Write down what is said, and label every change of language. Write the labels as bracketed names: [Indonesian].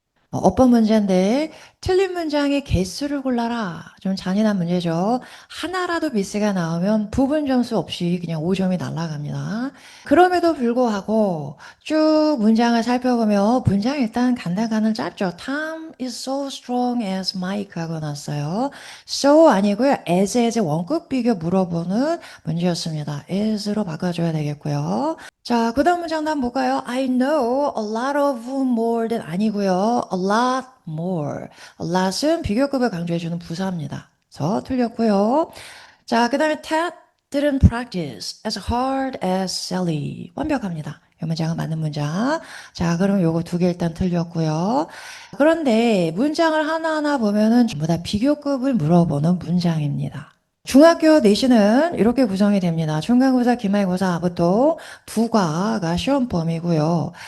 [Korean] 어법 문제인데 틀린 문장의 개수를 골라라. 좀 잔인한 문제죠. 하나라도 미스가 나오면 부분 점수 없이 그냥 5점이 날아갑니다. 그럼에도 불구하고 쭉 문장을 살펴보면 문장 일단 간단간은 짧죠. [English] Tom is so strong as Mike [Korean] 하고 났어요. so 아니고요. as 원급 비교 물어보는 문제였습니다. is로 바꿔줘야 되겠고요. 자, 그 다음 문장 한번 볼까요? [English] I know a lot of more than [Korean] 아니고요. [English] a lot more. [Korean] a lot은 비교급을 강조해주는 부사입니다. 그래서 틀렸고요. 자, 그 다음에 [English] Ted didn't practice as hard as Sally. [Korean] 완벽합니다. 이 문장은 맞는 문장. 자, 그럼 요거 두 개 일단 틀렸고요. 그런데 문장을 하나하나 보면은 전부 다 비교급을 물어보는 문장입니다. 중학교 내신은 이렇게 구성이 됩니다. 중간고사, 기말고사, 보통 두 과가 시험 범위고요.